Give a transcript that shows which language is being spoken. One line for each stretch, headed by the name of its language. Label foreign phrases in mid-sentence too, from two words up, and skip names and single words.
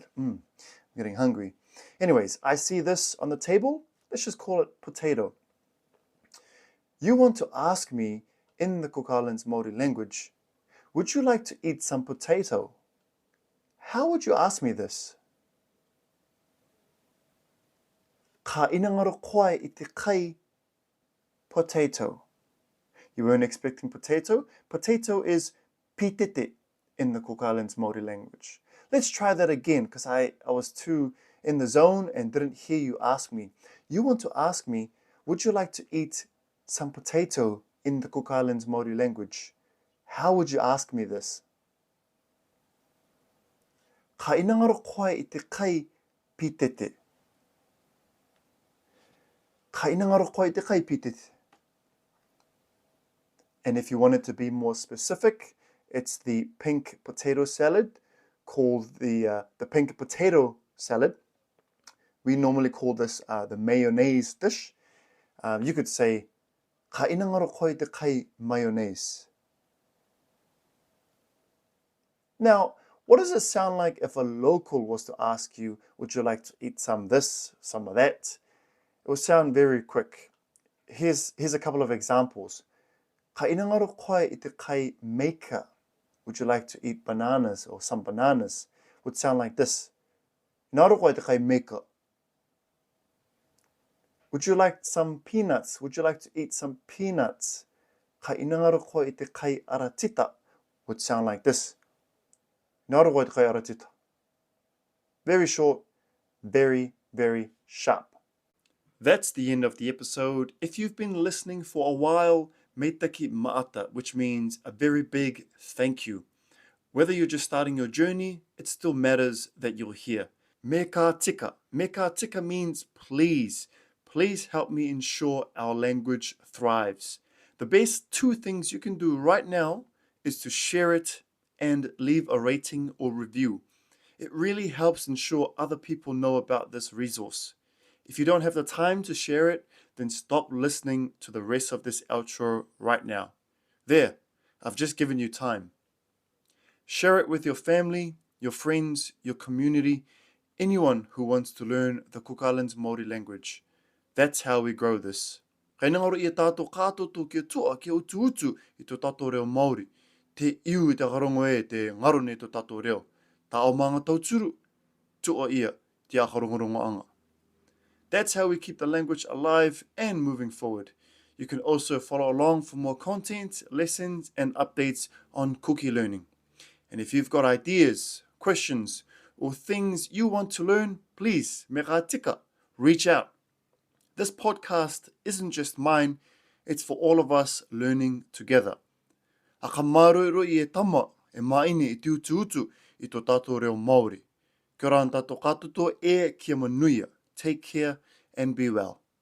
English: I'm getting hungry. Anyways, I see this on the table. Let's just call it potato. You want to ask me in the Cook Islands Māori language, would you like to eat some potato? How would you ask me this?
Rarotongan: Ka inangaro koe I te kai potato.
English: You weren't expecting potato? Potato is pitete in the Cook Islands Māori language. Let's try that again because I was too in the zone and didn't hear you ask me. You want to ask me, would you like to eat some potato in the Cook Islands Māori language? How would you ask me this?
Rarotongan: Ka inangaro koe I te kai pitete. Ka inangaro koe I te kai pitete.
English: And if you wanted to be more specific, it's the pink potato salad called the pink potato salad. We normally call this the mayonnaise dish. You could say,
Rarotongan: ka inangaro koe te kai mayonnaise.
English: Now, what does it sound like if a local was to ask you, would you like to eat some of this, some of that? It would sound very quick. Here's a couple of examples.
Rarotongan: Ka inangaro koe I te kai meika.
English: Would you like to eat bananas or some bananas? Would sound like this.
Rarotongan: Inangaro koe I te kai meika.
English: Would you like some peanuts? Would you like to eat some peanuts?
Rarotongan: Ka inangaro koe I te kai aratita.
English: Would sound like this.
Rarotongan: Inangaro koe I te kai aratita.
English: Very short, very, very sharp. That's the end of the episode. If you've been listening for a while,
Rarotongan: meitaki maata,
English: which means a very big thank you. Whether you're just starting your journey, it still matters that you're here.
Rarotongan: Meika tika. Meika tika
English: means please. Please help me ensure our language thrives. The best two things you can do right now is to share it and leave a rating or review. It really helps ensure other people know about this resource. If you don't have the time to share it, then stop listening to the rest of this outro right now. There, I've just given you time. Share it with your family, your friends, your community, anyone who wants to learn the Cook Islands Māori language. That's how we grow this.
Rarotongan: Kei ngaro I tātou kātoto kia tua kia utu I tō tātou reo Māori. Te iu I te karongo e te ngaro ne tō tātou reo. Tā o mga tauturu, tua ia te akarongorongo anga.
English: That's how we keep the language alive and moving forward. You can also follow along for more content, lessons, and updates on Kuki Learning. And if you've got ideas, questions, or things you want to learn, please,
Rarotongan: me ka tika,
English: reach out. This podcast isn't just mine, it's for all of us learning together.
Rarotongan: A ka māroiro I e tama, e maine I te utu I tō tātou reo Māori. Kia ora tātou katoto e kia manuia.
English: Take care and be well.